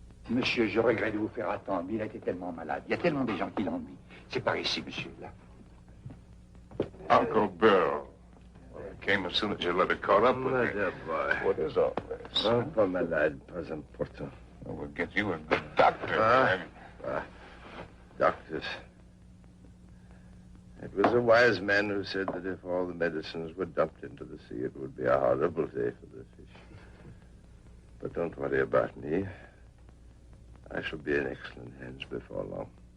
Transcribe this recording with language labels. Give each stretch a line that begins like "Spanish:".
French: Monsieur, je regrette de vous faire attendre, mais il a été tellement malade. Il y a tellement de gens qui l'ennuient. C'est par ici, monsieur, là.
English: Uncle Bill. Well, I came as soon as your letter caught up with me. Dear boy. What is all this?
French: Oh, pas malade, pas important.
English: We'll get you a good doctor. Doctors. It was a wise man who said that if all the medicines were dumped into the sea, it would be a horrible day for the fish. But don't worry about me. I shall be in excellent hands before long.